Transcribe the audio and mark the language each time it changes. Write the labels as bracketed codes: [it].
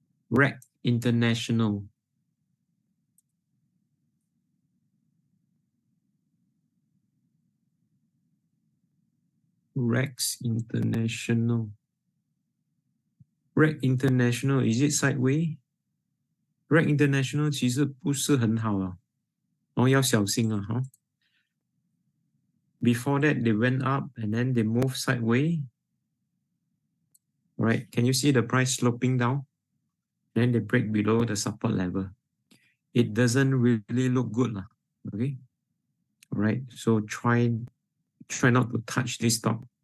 [en] REC International. REX International. REC International, is it sideways? [zh] REC International 其实不是很好啊，要小心啊，哈。 [en] Before that, they went up and then they moved sideways. Right? Can you see the price sloping down? Then they break below the support level. It doesn't really look good, okay? All right, so try not to touch this stock.